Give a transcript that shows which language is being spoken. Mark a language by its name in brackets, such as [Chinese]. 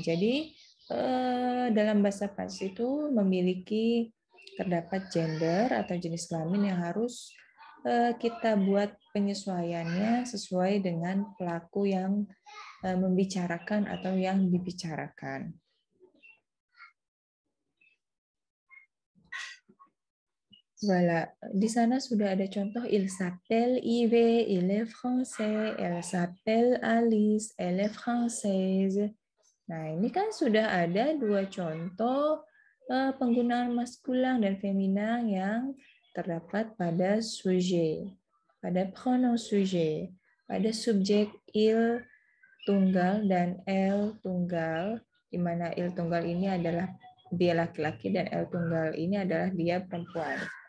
[Indonesian] Jadi dalam bahasa Prancis itu memiliki terdapat gender atau jenis kelamin yang harus kita buat penyesuaiannya sesuai dengan pelaku yang membicarakan atau yang dibicarakan. Voilà, di sana sudah ada contoh [French] il s'appelle Yves, il est français, elle s'appelle Alice, elle est française. [Indonesian] Nah, ini kan sudah ada dua contoh penggunaan maskulin dan feminin yang terdapat pada sujet, pada pronom sujet, pada subjek il tunggal dan elle tunggal, di mana il tunggal ini adalah dia laki-laki dan elle tunggal ini adalah dia perempuan.